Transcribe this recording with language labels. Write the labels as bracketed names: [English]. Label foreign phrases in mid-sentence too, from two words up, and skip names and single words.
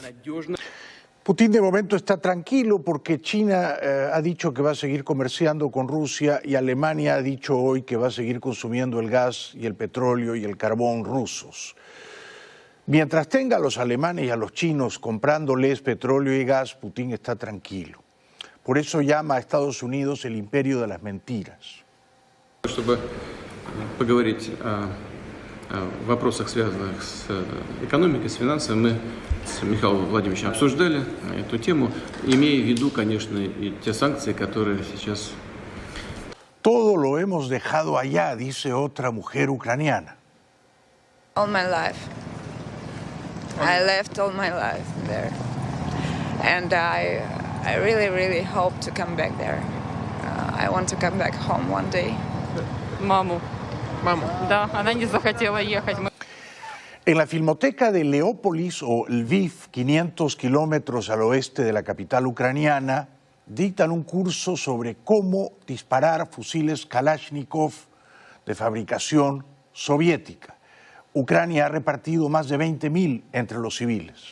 [Spanish] Putin de momento está tranquilo porque China ha dicho que va a seguir comerciando con Rusia y Alemania ha dicho hoy que va a seguir consumiendo el gas y el petróleo y el carbón rusos. Mientras tenga a los alemanes y a los chinos comprándoles petróleo y gas, Putin está tranquilo. Por eso llama a Estados Unidos el imperio de las mentiras. [Russian] Чтобы поговорить о вопросах, связанных с экономикой, с финансами, мы с Михаилом Владимировичем обсуждали эту тему, имея в виду, конечно, и те санкции, которые сейчас... [Spanish] Todo lo hemos dejado allá, dice otra mujer ucraniana. [English] All my life. I left all my life there. And I really hope to come back there. I want to come back home one day. [Russian] Маму. Да, она не захотела ехать. [Spanish] En la Filmoteca de Leópolis o Lviv, 500 kilómetros al oeste de la capital ucraniana, dictan un curso sobre cómo disparar fusiles Kalashnikov de fabricación soviética. Ucrania ha repartido más de 20.000 entre los civiles.